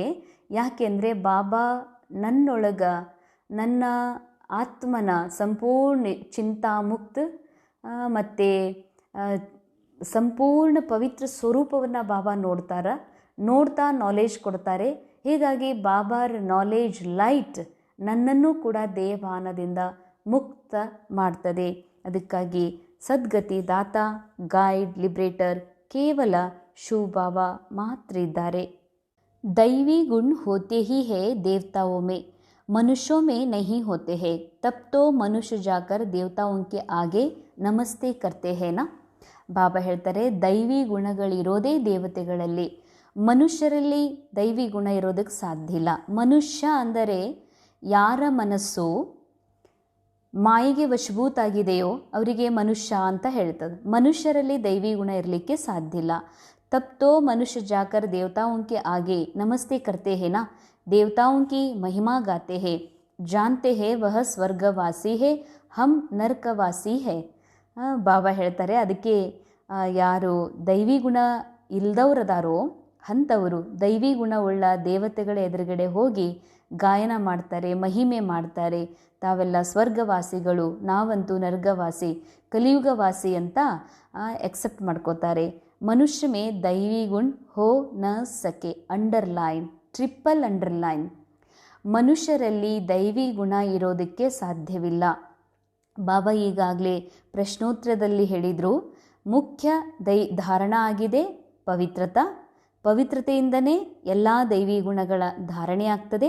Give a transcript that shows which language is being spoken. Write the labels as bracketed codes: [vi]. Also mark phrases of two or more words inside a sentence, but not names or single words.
[kn] ಯಾಕೆಂದರೆ ಬಾಬಾ ನನ್ನೊಳಗೆ ನನ್ನ ಆತ್ಮನ ಸಂಪೂರ್ಣ ಚಿಂತಾಮುಕ್ತ ಮತ್ತು ಸಂಪೂರ್ಣ ಪವಿತ್ರ ಸ್ವರೂಪವನ್ನು ಬಾಬಾ ನೋಡ್ತಾ ನಾಲೆಜ್ ಕೊಡ್ತಾರೆ. ಹೀಗಾಗಿ ಬಾಬಾರ [en] knowledge light [kn] ನನ್ನನ್ನು ಕೂಡ ದೇಹಭಾನದಿಂದ ಮುಕ್ತ ಮಾಡ್ತದೆ. ಅದಕ್ಕಾಗಿ ಸದ್ಗತಿ ದಾತ, [en] guide, liberator [kn] ಕೇವಲ ಶಿವ ಬಾಬಾ ಮಾತ್ರ ಇದ್ದಾರೆ. [hi] दैवी गुण होते ही है देवताओं में, मनुष्यों में नहीं होते हैं, तब तो मनुष्य जाकर देवताओं के आगे ನಮಸ್ತೆ करते हैं ना. [kn] ಬಾಬಾ ಹೇಳ್ತಾರೆ, ದೈವಿ ಗುಣಗಳಿರೋದೇ ದೇವತೆಗಳಲ್ಲಿ, ಮನುಷ್ಯರಲ್ಲಿ ದೈವಿ ಗುಣ ಇರೋದಕ್ಕೆ ಸಾಧ್ಯ ಇಲ್ಲ. ಮನುಷ್ಯ ಅಂದರೆ ಯಾರ ಮನಸ್ಸು ಮಾಯೆಗೆ ವಶಭೂತಾಗಿದೆಯೋ ಅವರಿಗೆ ಮನುಷ್ಯ ಅಂತ ಹೇಳ್ತದೆ. ಮನುಷ್ಯರಲ್ಲಿ ದೈವಿ ಗುಣ ಇರಲಿಕ್ಕೆ ಸಾಧ್ಯ ಇಲ್ಲ. [hi] तब तो मनुष्य जाकर देवताओं के आगे नमस्ते करते हैं ना, देवताओं की महिमा गाते हैं, जानते हैं वह स्वर्गवासी है, हम नरकवासी है. [kn] ಬಾಬಾ ಹೇಳ್ತಾರೆ, ಅದಕ್ಕೆ ಯಾರು ದೈವಿ ಗುಣ ಇಲ್ದವ್ರದಾರೋ ಅಂಥವರು ದೈವಿ ಗುಣವುಳ್ಳ ದೇವತೆಗಳ ಎದುರುಗಡೆ ಹೋಗಿ ಗಾಯನ ಮಾಡ್ತಾರೆ, ಮಹಿಮೆ ಮಾಡ್ತಾರೆ. ತಾವೆಲ್ಲ ಸ್ವರ್ಗವಾಸಿಗಳು, ನಾವಂತೂ ನರ್ಗವಾಸಿ, ಕಲಿಯುಗವಾಸಿ ಅಂತ ಎಕ್ಸೆಪ್ಟ್ ಮಾಡ್ಕೋತಾರೆ. [hi] मनुष्य में दैवी गुण हो न सके, [en] underline, triple underline. [kn] ಮನುಷ್ಯರಲ್ಲಿ ದೈವಿ ಗುಣ ಇರೋದಕ್ಕೆ ಸಾಧ್ಯವಿಲ್ಲ. ಬಾಬಾ ಈಗಾಗಲೇ ಪ್ರಶ್ನೋತ್ತರದಲ್ಲಿ ಹೇಳಿದರು, ಮುಖ್ಯ ಧಾರಣ ಆಗಿದೆ ಪವಿತ್ರತೆಯಿಂದನೇ ಎಲ್ಲ ದೈವಿ ಗುಣಗಳ ಧಾರಣೆ ಆಗ್ತದೆ.